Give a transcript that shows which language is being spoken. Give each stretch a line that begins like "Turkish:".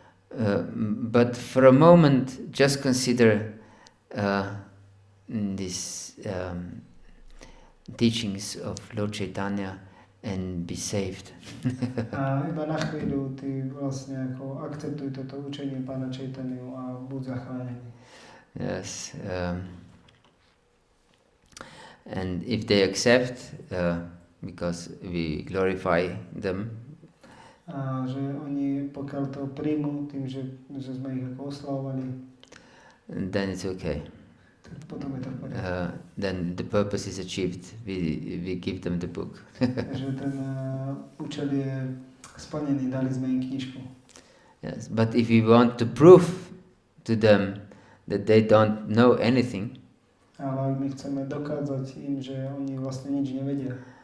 English: But for a moment, just consider these teachings of Lord Chaitanya and be saved.
Slovak: A iba na chvíľu ty vlastne ako akceptuj toto učenie pána Chaitanya a buď zachránený.
English: Yes. And if they accept, because we glorify them,
Slovak: a že oni pokiaľ to príjmú tým, že sme ich ako oslavovali,
English: then it's okay.
Slovak: Potom je to v poriadku.
English: Then the purpose is achieved. We give them the book.
Slovak: Že ten účel je splnený, dali sme im knižku.
English: Yes, but if we want to prove to them that they don't know anything,
Slovak: ale ak my chceme dokázať im, že oni vlastne nič nevedia,